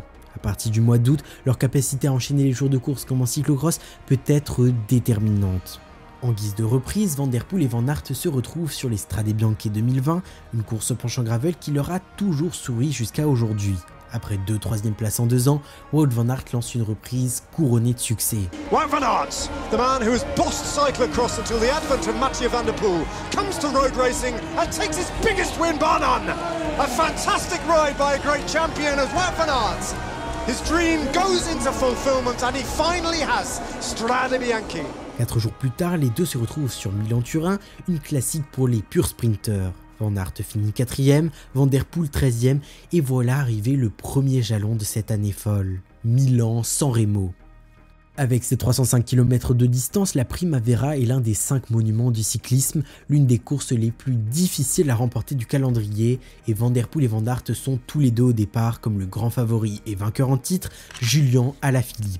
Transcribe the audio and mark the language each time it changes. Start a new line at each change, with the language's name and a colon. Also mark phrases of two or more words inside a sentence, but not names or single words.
French: À partir du mois d'août, leur capacité à enchaîner les jours de course comme en cyclocross peut être déterminante. En guise de reprise, Van Der Poel et Van Aert se retrouvent sur les Strade Bianche 2020, une course penchant gravel qui leur a toujours souri jusqu'à aujourd'hui. Après 2 3e places en 2 ans, Wout van Aert lance une reprise couronnée de succès.
English: Wout van Aert, the man who has bossed cyclocross until the advent of Mathieu Van Der Poel, comes to road racing and takes his biggest win bar none. A fantastic ride by a great champion as Wout van Aert. His dream goes into fulfillment and he finally has Strade Bianche.
French: 4 jours plus tard, les deux se retrouvent sur Milan-Turin, une classique pour les purs sprinteurs. Van Aert finit 4e, Van Der Poel 13e, et voilà arrivé le premier jalon de cette année folle. Milan-San Remo. Avec ses 305 km de distance, la Primavera est l'un des 5 monuments du cyclisme, l'une des courses les plus difficiles à remporter du calendrier, et Van Der Poel et Van Aert sont tous les deux au départ comme le grand favori et vainqueur en titre, Julian Alaphilippe.